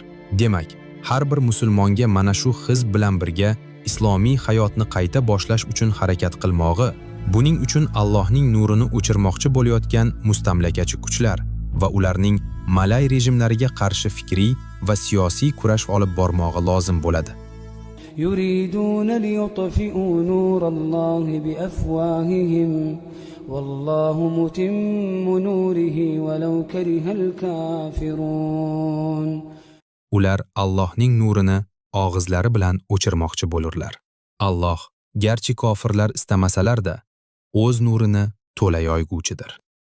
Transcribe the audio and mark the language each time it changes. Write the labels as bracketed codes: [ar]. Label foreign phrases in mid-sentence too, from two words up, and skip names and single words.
[uz] Demak, har bir musulmonga mana shu hizb bilan birga islomiy hayotni qayta boshlash uchun harakat qilmog'i, buning uchun Allohning nurini o'chirmoqchi bo'layotgan mustamlakachi kuchlar va ularning malay rejimlariga qarshi fikriy va siyosiy kurash olib bormog'i lozim bo'ladi. [ar] يريدون ليطفئوا نور الله بأفواههم والله متم نوره ولو كره الكافرون. [uz] Ular Allohning nurini og'izlari bilan o'chirmoqchi bo'lurlar. Alloh garchi kofirlar istamasalar-da o'z nurini to'la yoyguvchidir.